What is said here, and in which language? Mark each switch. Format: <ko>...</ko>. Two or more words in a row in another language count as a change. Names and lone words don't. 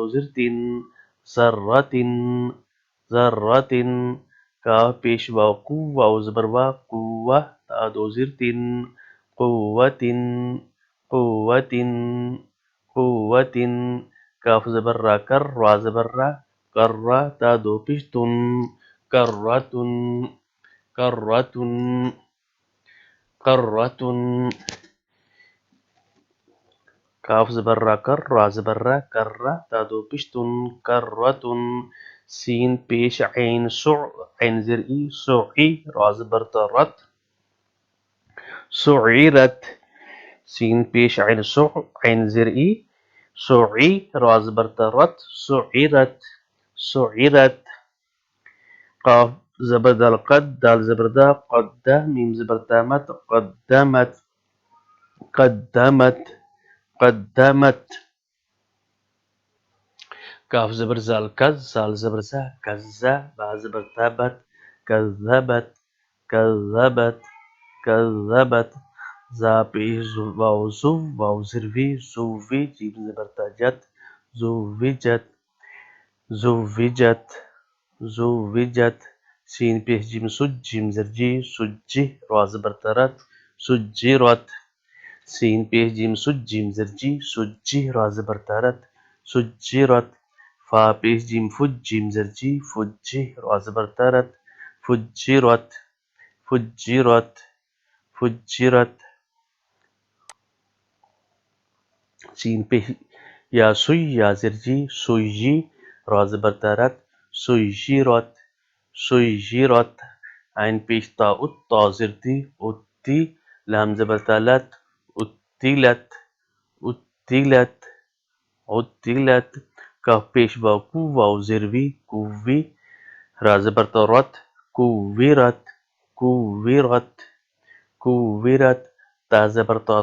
<ur>زر تین ذرتن ذرتن، کاف پیش واو قو واو زبر وا قوہ، تا دو زر تین قوتن قوتن قوتن، کاف زبر را کر را زبر را کرہ، تا دو پیش تن کرتن کرتن کرتن، کاف زبر را کر را زبر را کرہ، تا دو پیش تن کرتن، سین پیش عین سع عین زر ای سعی را زبر تا رت سعیرت، سین پیش عین سع عین زر ای سعی را زبر تا رت سعیرت سعیرت، قاف زبر دال قد دال زبر دا قدہ، میم زبر تا مت قدمت قدمت قدمت، کاف زبر زال کز زال زبر زا کزا، با زبر تا بت کذبت کذبت کذبت، زا پیش واو زو واو زروی زووی، جیم زبر تا جت زووجت زووجت زووجت، سین پیش جیم سج جیم زر جی سجی، را زبر تا رت سجرت، سین پیش جیم سج جیم زرجی سجی را زبر تارت سجرت فا پیش جیم فج جیم زرجی فجی را زبر تارت فجرت فجرت فجرت سین پہ یا سوی یا زرجی سویی را زبر تارت سویجرت سویجرت عین پیش تا ات تا زردی اتی لام زبر تالت اتیلت اتیلت اتیلت کاف پیش واو کو واو زروی کووی را زبر تارت کوورت کوورت کوورت تا زبر تا</ur>